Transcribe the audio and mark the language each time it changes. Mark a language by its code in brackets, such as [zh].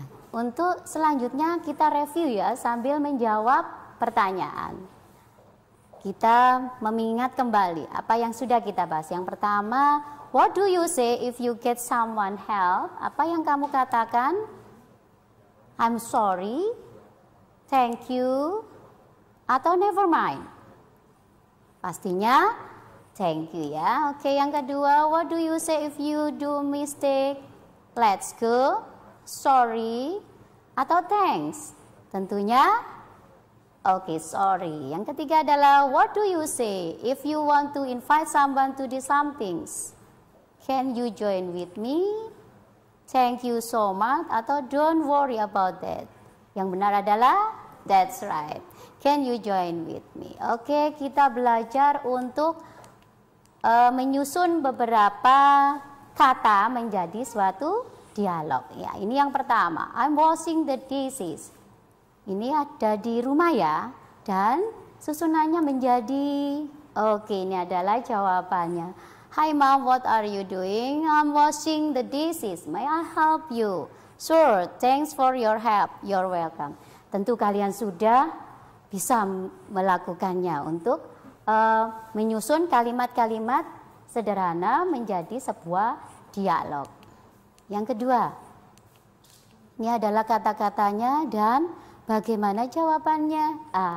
[id] Untuk selanjutnya kita review ya sambil menjawab pertanyaan. Kita mengingat kembali apa yang sudah kita bahas. Yang pertama, [en] what do you say if you get someone help? [id] Apa yang kamu katakan? [en] I'm sorry, thank you, atau never mind? [id] Pastinya [en] thank you [id] ya. Oke, yang kedua, [en] what do you say if you do mistake? Let's go, sorry, atau thanks? [id] Tentunya oke, [en] sorry. [id] Yang ketiga adalah [en] what do you say if you want to invite someone to do something? Can you join with me? Thank you so much, atau don't worry about that? [id] Yang benar adalah [en] that's right. Can you join with me? [id] Oke, kita belajar untuk menyusun beberapa kata menjadi suatu dialog. Ya, ini yang pertama. [en] I'm washing the dishes. [id] Ini ada di rumah ya. Dan susunannya menjadi, oke, ini adalah jawabannya. [en] Hi mom, what are you doing? I'm washing the dishes. May I help you? Sure, thanks for your help. You're welcome. [id] Tentu kalian sudah bisa melakukannya untuk menyusun kalimat-kalimat sederhana menjadi sebuah dialog. Yang kedua, ini adalah kata-katanya dan bagaimana jawabannya.